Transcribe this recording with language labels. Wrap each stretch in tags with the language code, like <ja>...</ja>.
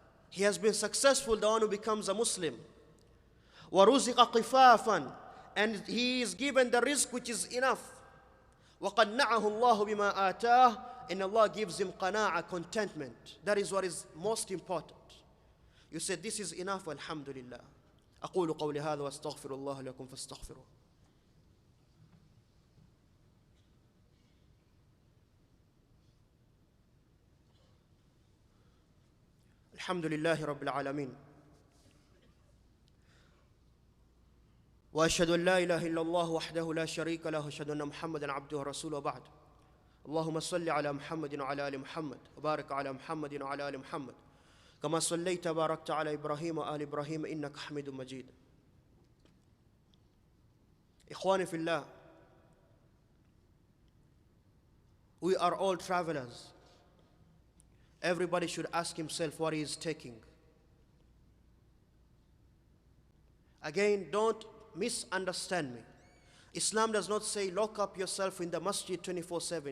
<en>He has been successful, the one who becomes a Muslim.</en> <ar>Wa ruziqa qifafan.</ar> <en>And he is given the rizq which is enough.</en> <ar>Wa qad na'ahu Allahu bima atah.</ar> <en>And Allah gives him qana'a, contentment. That is what is most important. You said, this is enough, alhamdulillah.</en> <ar>أقول قولي هذا وأستغفر الله لكم فاستغفروه. الحمد لله رب العالمين وأشهد أن لا إله إلا الله وحده لا شريك له وأشهد أن محمدا عبده ورسوله وبعد اللهم صل على محمد وعلى آل محمد وبارك على محمد وعلى آل محمد كما صليت وباركت على إبراهيم وآل إبراهيم إنك حميد مجيد. إخواني في الله,</ar> <en>we are all travelers. Everybody should ask himself what he is taking. Again, don't misunderstand me. Islam does not say lock up yourself in the masjid 24/7.</en>